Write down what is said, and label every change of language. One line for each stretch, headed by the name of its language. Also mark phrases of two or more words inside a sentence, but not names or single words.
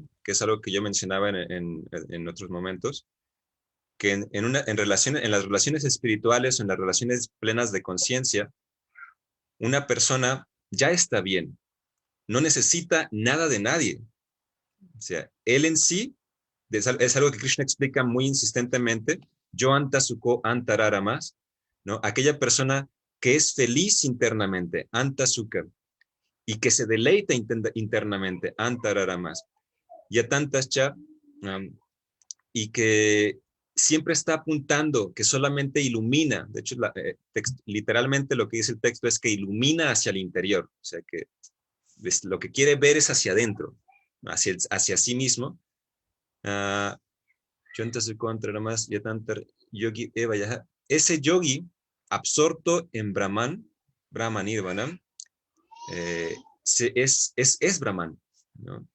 Spanish: Que es algo que yo mencionaba en otros momentos, que en las relaciones espirituales o en las relaciones plenas de conciencia, una persona ya está bien, no necesita nada de nadie. O sea, él en sí, es algo que Krishna explica muy insistentemente,
Sanskrit: यो अन्तःसुखो अन्तरा
Spanish: más, ¿no? Aquella persona que es feliz internamente,
Sanskrit: अन्तःसुख,
Spanish: y que se deleita internamente,
Sanskrit: अन्तरारामः, यतान्तश्च,
Spanish: y que siempre está apuntando, que solamente ilumina. De hecho, literalmente lo que dice el texto es que ilumina hacia el interior, o sea que lo que quiere ver es hacia adentro, hacia sí mismo. Ese yogi absorto en Brahman Nirvana, es Brahman, ¿no?